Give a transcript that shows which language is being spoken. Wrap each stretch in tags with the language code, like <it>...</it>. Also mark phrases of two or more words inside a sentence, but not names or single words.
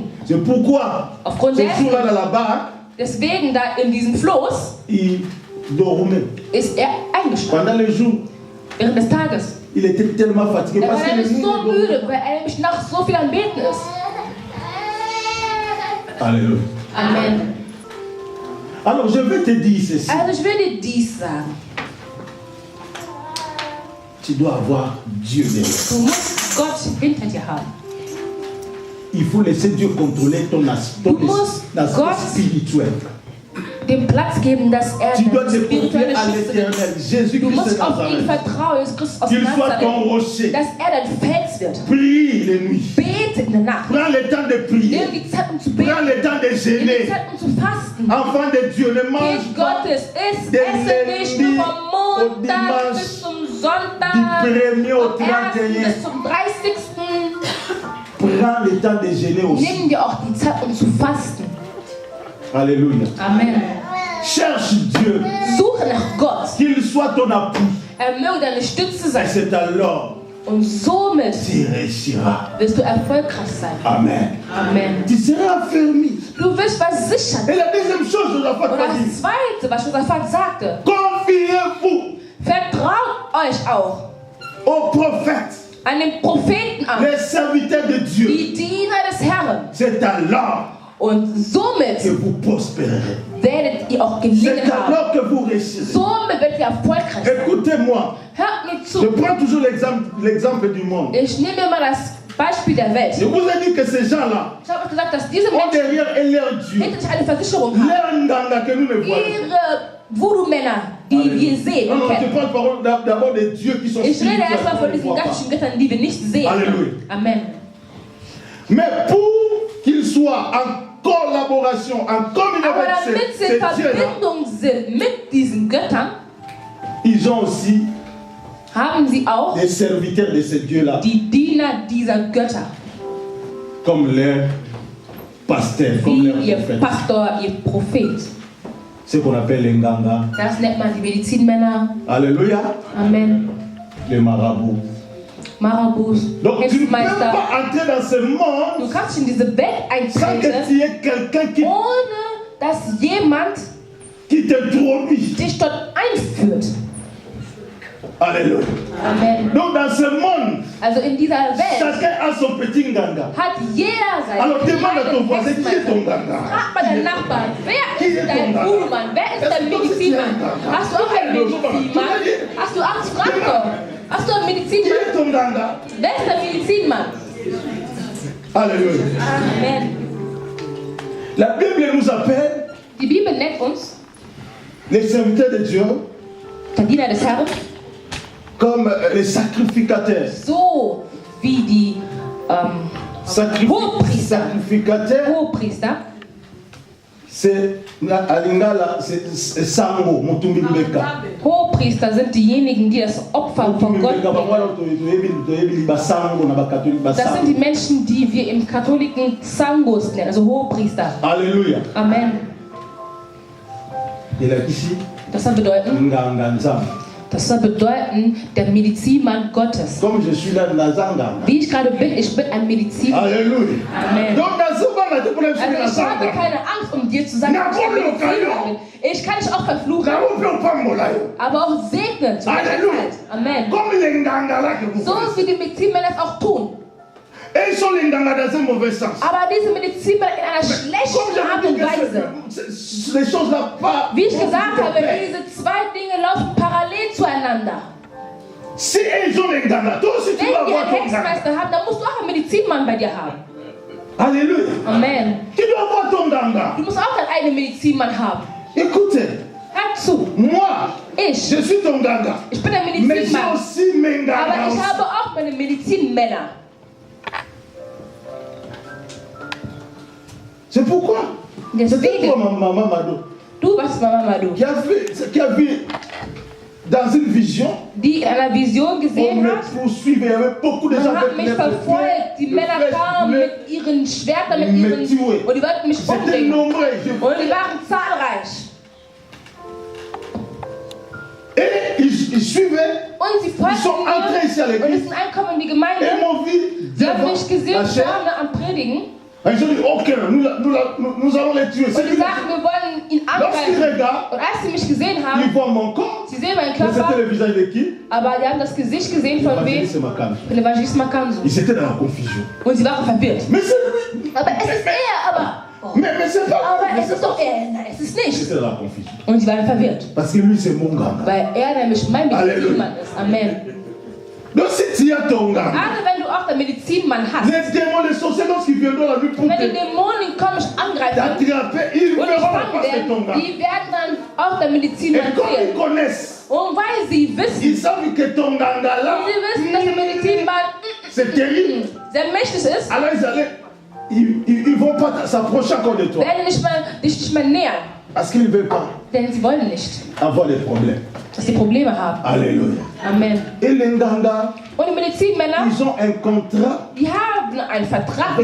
<fr>C'est pourquoi,</fr> <de>Aufgrund</de> <fr>ce</fr> <de>dessen,</de> <fr>jour-là, dans la barque,</fr> <de>deswegen da in diesem Floß</de> <fr>il dormait.</fr> <de>ist er eingeschlafen.</de> <fr>Pendant le jour,</fr> <de>Während des Tages.</de> <fr>il était tellement fatigué</fr> <de>Er</de> <fr>parce</fr> <de>war</de> <fr>que</fr> <de>nämlich</de> <fr>les nuits,</fr> <de>so</de> <fr>il dormait.</fr> <de>müde, weil er nämlich nachts so viel am Beten ist.</de> <fr>Alléluia.</fr> <de>Amen.</de> <fr>Alors, je vais te dire ceci.</fr> <de>Also ich will dir dies sagen.</de> <fr>Tu dois avoir Dieu derrière.</fr> <de>Du musst Gott hinter dir haben.</de> <fr>Il faut laisser Dieu contrôler ton aspect</fr> <de>Gott</de> <fr>spirituel.</fr> <de>Dem Platz geben, dass er</de> <fr>Tu dois</fr> <de>deine</de> <fr>te</fr> <de>spirituelle</de> <fr>confier à</fr> <de>Schütze wird.</de> <fr>l'éternel.</fr> <de>Du</de> <fr>Jésus-Christ</fr> <de>musst</de> <fr>de</fr> <de>auf ihn</de> <fr>Nazareth.</fr> <de>vertrauen, Jesus Christus aus</de> <fr>Qu'il soit ton</fr> <de>Nazareth,</de> <fr>rocher.</fr> <de>dass er dein Fels wird.</de> <fr>Prie les nuits.</fr> <de>Bete in der Nacht.</de> <fr>Prends le temps de prier.</fr> <de>Nimm die Zeit, um zu</de> <fr>Prends</fr> <de>beten.</de> <fr>le temps de</fr> <de>Nimm die</de> <fr>jeûner.</fr> <de>Zeit, um zu fasten.</de> <fr>Enfant de Dieu, ne mange</fr> <de>Kind</de> <fr>pas</fr> <de>Gottes, esse</de> <fr>de</fr> <de>nicht nur vom</de> <fr>lundi au</fr> <de>Montag</de> <fr>dimanche,</fr> <de>bis zum Sonntag,</de> <fr>du 1er au</fr> <de>vom 1.</de> <fr>31.</fr> <de>bis zum 30.</de> <fr>Prends le temps de jeûner aussi.</fr> <de>Nimm dir auch die Zeit, um zu fasten.</de> <fr>Alléluia.</fr> <de>Amen.</de> <fr>Cherche Dieu.</fr> <de>Suche nach Gott.</de> <fr>Qu'il soit ton appui.</fr> <de>Er möge deine Stütze</de> <fr>Et</fr> <de>sein.</de> <fr>c'est alors</fr> <de>Und somit</de> <fr>tu réussiras.</fr> <de>wirst du erfolgreich sein.</de> <fr>Amen.</fr> <de>Amen.</de> <fr>Tu seras affermi.</fr> <de>Du wirst versichert.</de> <fr>Et la deuxième chose, je dois pas</fr> <de>Und</de> <fr>te dire.</fr> <de>das Zweite, was Josaphat sagte,</de> <fr>Confiez-vous</fr> <de>vertraut euch auch</de> <fr>aux prophètes,</fr> <de>an den Propheten an,</de> <fr>les serviteurs de Dieu.</fr> <de>die Diener des Herrn.</de> <fr>C'est alors</fr> <de>Und somit</de> <fr>que vous prospérerez.</fr> <de>werdet ihr auch</de> <fr>C'est</fr> <de>gelingen haben.</de> <fr>alors que vous réussirez.</fr> <de>Somit werdet ihr erfolgreich sein.</de> <fr>Écoutez-moi,</fr> <de>Hört mir</de> <fr>je</fr> <de>zu.</de> <fr>prends toujours l'exemple du monde.</fr> <de>Ich nehme mir mal das Beispiel der Welt.</de> <fr>Je vous ai dit que ces gens-là</fr> <de>Ich habe euch gesagt, dass diese</de> <fr>ont</fr> <de>Menschen</de> <fr>derrière eux leur Dieu,</fr> <de>hinter sich eine Versicherung haben.</de> <fr>leur nganga que nous ne voyons pas.</fr> <de>Ihre Voodoo-Männer, die wir sehen</de> <fr>Non,</fr> <de>und</de> <fr>non, je</fr> <de>kennen.</de> <fr>parle d'abord des dieux qui sont</fr> <de>Ich rede erstmal von</de> <fr>spirituels.</fr> <de>diesen göttlichen Göttern, die wir nicht sehen.</de> <fr>Alléluia.</fr> <de>Amen.</de> <fr>Mais pour qu'ils soient en collaboration, en communion</fr> <de>Aber</de> <fr>avec</fr> <de>damit sie</de> <fr>ces</fr> <de>in</de> <fr>dieux-là,</fr> <de>Verbindung sind mit diesen Göttern,</de> <fr>ils ont aussi</fr> <de>haben sie auch</de> <fr>des serviteurs de ces dieux-là,</fr> <de>die Diener dieser Götter,</de> <fr>comme leur pasteur, comme</fr> <de>wie</de> <fr>leur</fr> <de>ihr</de> <fr>prophète.</fr> <de>Pastor, ihr Prophet.</de> <fr>Ce qu'on appelle les nganga.</fr> <de>Das nennt man die Medizinmänner.</de> <fr>Alléluia.</fr> <de>Amen.</de> <fr>Les marabouts.</fr> <de>Marabouts,</de> <fr>Donc tu ne peux</fr> <de>Hexenmeister.</de> <fr>pas entrer dans ce monde</fr> <de>Du kannst in diese Welt</de> <fr>sans que</fr> <de>eintreten,</de> <fr>tu aies quelqu'un</fr> <de>ohne dass jemand</de> <fr>qui t'introduit.</fr> <de>dich dort einführt.</de> <fr>Alléluia.</fr> <de>Amen.</de> <fr>Donc dans ce monde,</fr> <de>Also in dieser Welt</de> <fr>chacun a son petit nganga.</fr> <de>hat jeder seinen</de> <fr>Alors demande à ton</fr> <de>kleinen</de> <fr>voisin qui est ton</fr> <de>Hexenmeister.</de> <fr>nganga.</fr> <de>Frag mal deinen Nachbarn, wer ist dein Voodoo-Mann? Wer ist dein Medizinmann? Hast du auch einen Medizinmann? Hast du Angst? Frag doch. Hast du einen</de> <fr>Qui</fr> <de>Medizinmann?</de> <fr>est ton nganga?</fr> <de>Wer ist der Medizinmann?</de> <fr>Alléluia.</fr> <de>Amen.</de> <fr>La Bible nous appelle</fr> <de>Die Bibel nennt uns,</de> <fr>les serviteurs de Dieu</fr> <de>der Diener des Herrn,</de> <fr>comme les sacrificateurs.</fr> <de>so wie die</de> <fr>Sacrificateur,</fr> <de>Hohepriester.</de> <fr>c'est à Lingala, c'est Sango,</fr> <ln>Mutumbi Mbeka.</ln> <de>Hohepriester sind diejenigen, die das Opfer von Gott bringen. bringen. Das sind die Menschen, die wir im Katholiken Sangos nennen, also Hohepriester.</de> <fr>Alléluia.</fr> <de>Amen.</de> <fr>Il a ici,</fr> <de>Das soll bedeuten, der Medizinmann Gottes.</de> <fr>comme je suis là, Nazanga.</fr> <de>Wie ich gerade bin, ich bin ein Medizinmann.</de> <fr>Alléluia.</fr> <de>Amen.</de> <fr>Donc, dans ce monde, tu peux</fr> <de>Also ich habe</de> <fr>le</fr> <de>keine Angst, um dir zu sagen, dass ich ein Medizinmann bin. Ich kann dich auch verfluchen, aber auch segnen zur Halleluja. Zeit. Amen.</de> <fr>Comme les nganga là que vous</fr> <de>So</de> <fr>connaissez.</fr> <de>wie die Medizinmänner es auch tun.</de> <fr>Et ils sont les Nganga dans un mauvais sens.</fr> <de>Aber diese Medizinmänner in einer</de> <fr>Comme</fr> <de>schlechten Art</de> <fr>j'avais</fr> <de>und</de> <fr>dit,</fr> <de>Weise.</de> <fr>les choses là pas.</fr> <de>Wie ich gesagt habe, diese zwei Dinge laufen parallel zueinander.</de> <fr>Si ils ont les Nganga, toi aussi tu</fr> <de>Wenn</de> <fr>vas</fr> <de>wir</de> <fr>avoir</fr> <de>einen</de> <fr>ton Nganga.</fr> <de>Hexmeister haben, dann musst du auch einen Medizinmann bei dir haben.</de> <fr>Alléluia.</fr> <de>Amen.</de> <fr>Tu dois avoir ton Nganga.</fr> <de>Du musst auch deinen eigenen Medizinmann haben.</de> <fr>Écoutez,</fr> <de>Hör zu.</de> <fr>moi,</fr> <de>Ich</de> <fr>je suis ton Nganga.</fr> <de>bin der</de> <fr>Mais j'ai</fr> <de>Medizinmann.</de> <fr>aussi mes</fr> <de>Aber</de> <fr>Nganga.</fr> <de>ich habe auch meine Medizinmänner.</de> <fr>C'est pourquoi. C'est</fr> <de>Deswegen,</de> <fr>pourquoi ma maman Mado,</fr> <de>du warst Mama Madu,</de> <fr>qui a vu dans une vision,</fr> <de>die in einer Vision</de> <fr>on</fr> <de>gesehen</de> <fr>me</fr> <de>hat,</de> <fr>poursuivait, il y avait beaucoup de gens</fr> <de>man hat mich verfolgt, die Männer kamen mit ihren Schwertern, mit ihren, und die wollten mich</de> <fr>C'était</fr> <de>umbringen.</de> <fr>nombreux.</fr> <de>Und die waren zahlreich.</de> <fr>Et ils suivaient,</fr> <de>Und sie folgten</de> <fr>ils sont entrés ici à</fr> <de>mir und es</de> <fr>l'église</fr> <de>sind angekommen in die</de> <fr>et</fr> <de>Gemeinde.</de> <fr>m'ont vu</fr> <de>Sie haben</de> <fr>devant</fr> <de>mich gesehen,</de> <fr>la chair.</fr> <de>vorne am Predigen.</de> <fr>Et ils ont dit, ok, nous allons les tuer.</fr> <de>Und</de> <fr>C'est</fr> <de>sie</de> <fr>lui.</fr> <de>sagten, wir wollen ihn</de> <fr>Lorsqu'ils</fr> <de>angreifen.</de> <fr>regardent,</fr> <de>Und als sie mich gesehen</de> <fr>ils</fr> <de>haben,</de> <fr>voient mon corps.</fr> <de>sie sehen meinen</de> <fr>Mais c'était</fr> <de>Körper,</de> <fr>le visage de qui?</fr> <de>aber die haben das Gesicht gesehen von wem?</de> <fr>C'est Makan.</fr> <de>Von Evangelist Makanzu.</de> <fr>Ils étaient dans la confusion.</fr> <de>Und sie waren verwirrt.</de> <fr>Mais c'est lui.</fr> <de>Aber es ist er, aber.</de> <fr>Oh. Mais c'est pas</fr> <de>Aber</de> <fr>lui.</fr> <de>es ist doch er. Nein, es ist nicht.</de> <fr>C'était dans la confusion.</fr> <de>Und sie waren verwirrt.</de> <fr>Parce que lui, c'est mon gars.</fr> <de>Weil er nämlich mein</de> <fr>Halleluja.</fr> <de>Medizinmann ist. Amen.</de> <fr>Donc si tu as ton gars,</fr> <de>Gerade wenn du auch den Medizinmann hast,</de> <fr>les démons, les sorciers, lorsqu'ils viendront la nuit pour</fr> <de>wenn die</de> <fr>te</fr> <de>Dämonen kommen, mich angreifen</de> <fr>t'attraper, ils</fr> <de>und</de> <fr>verront</fr> <de>dich</de> <fr>la</fr> <de>fangen</de> <fr>face de ton</fr> <de>werden,</de> <fr>gars.</fr> <de>die werden dann auch der</de> <fr>Et</fr> <de>Medizinmann</de> <fr>comme ils</fr> <de>sehen.</de> <fr>connaissent,</fr> <de>Und weil sie wissen,</de> <fr>ils savent que ton ganga là,</fr> <de>dass der Medizinmann</de> <fr>c'est terrible.</fr> <de>sehr mächtig ist,</de> <fr>Alors ils vont pas s'approcher encore de toi.</fr> <de>werden dich nicht mehr nähern.</de> <fr>Parce qu'ils ne veulent pas</fr> <de>Denn sie wollen nicht,</de> <fr>avoir des problèmes.</fr> <de>dass sie Probleme haben.</de> <fr>Alléluia.</fr> <de>Amen.</de> <fr>Et les nganga,</fr> <de>Und die Medizinmänner,</de> <fr>ils ont un contrat</fr> <de>die haben einen Vertrag</de>